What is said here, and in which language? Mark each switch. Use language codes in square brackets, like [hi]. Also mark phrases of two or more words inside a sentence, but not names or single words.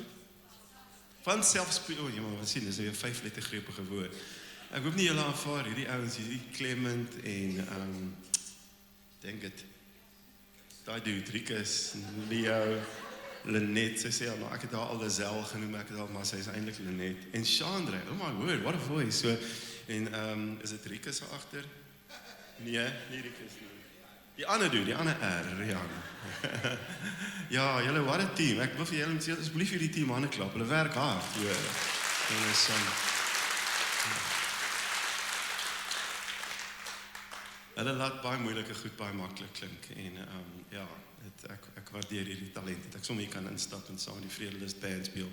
[af] Van selfspreek, wat sien, dis weer 5 lettergrepige woord. Ek hoop nie julle aanvaar hierdie ouens, hierdie Clement en dink dit, daai dude, Rikus, Leo, Lenet, sy sê, maar ek het haar al Lazel genoem, ek het al, maar sy is eintlik Lenet. [en] En Chandra, oh my word, what a voice. So, [af] en is dit Rikus agter? Nee, nie Rikus nie. Die ander dude, die ander R, Rian. Ja, julle, [en] what a team. [af] Ek wil vir julle sê, asseblief hierdie team hande klap, hulle werk hard. En is hulle laat baie moeilike goed baie maklik klink en ja, ek waardeer hierdie talent dat ek sommer hier kan instap en saam met die Vredelus band speel.